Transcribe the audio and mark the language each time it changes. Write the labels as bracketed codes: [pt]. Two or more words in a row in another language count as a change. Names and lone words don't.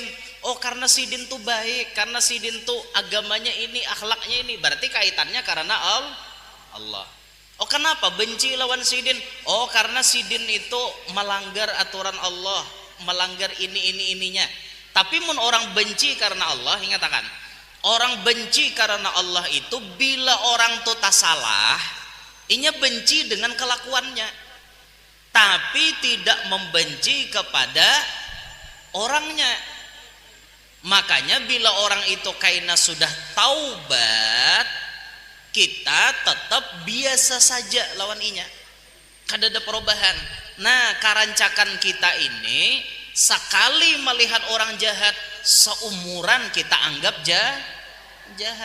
[bjn] Oh karena sidin tuh baik, karena sidin tuh agamanya ini, akhlaknya ini. Berarti kaitannya karena Allah. Oh kenapa benci lawan sidin? Oh karena sidin itu melanggar aturan Allah, melanggar ininya. Tapi mun orang benci karena Allah, ingatkan, orang benci karena Allah itu bila orang tuh tak salah, inya benci dengan kelakuannya, tapi tidak membenci kepada orangnya. Makanya bila orang itu kaina sudah taubat, kita tetap biasa saja lawan inya, kada ada perubahan. Nah karancakan kita ini sekali melihat orang jahat, seumuran kita anggap jahat.